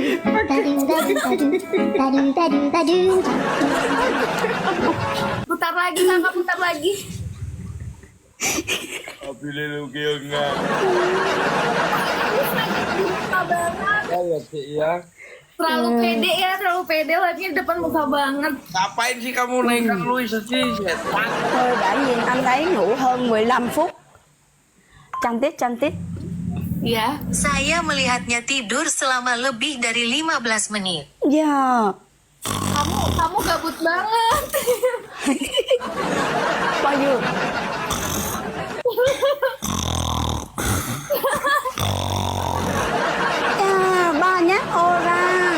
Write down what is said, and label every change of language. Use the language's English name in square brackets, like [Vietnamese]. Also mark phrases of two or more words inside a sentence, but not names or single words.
[Indonesian] Putar lagi kakak, putar lagi. Apile lu enggak. Suka banget. Ya cik ya. Terlalu pede ya, terlalu pede live-nya di depan muka banget. Ngapain sih kamu naikkan Louis sih? Setan. [Vietnamese] Tôi đã nhìn anh ấy ngủ hơn 15 phút. [Indonesian] Cantik. Iya. Saya melihatnya tidur selama lebih dari 15 menit. [Vietnamese] Dạ. [Indonesian] Kamu gabut banget. Bayu. Ya, banyak orang.